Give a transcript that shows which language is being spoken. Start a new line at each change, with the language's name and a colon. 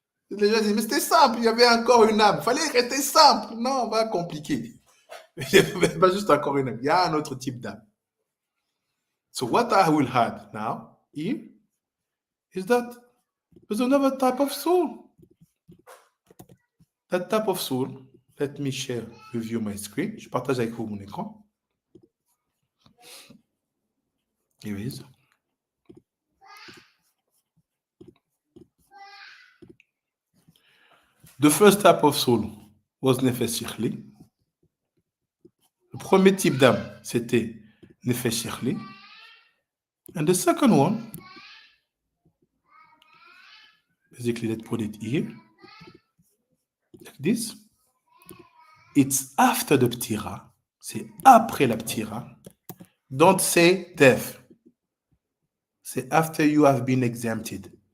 French: Les gens disent, mais c'était simple, il y avait encore une âme. Il fallait rester simple. Non, on va compliquer. Il n'y avait pas juste encore une âme. Il y a un autre type d'âme.
English: So what I will add now here is that there's another type of soul. That type of soul, let me share with you my screen.
French: Je partage avec vous mon écran.
English: Here it is. The first type of soul was Nefesh Shechli.
French: Le premier type d'âme, c'était Nefesh Shechli.
English: And the second one, basically, let's put it here, like this. It's after the ptira.
French: C'est après la ptira.
English: Don't say death. C'est after you have been exempted.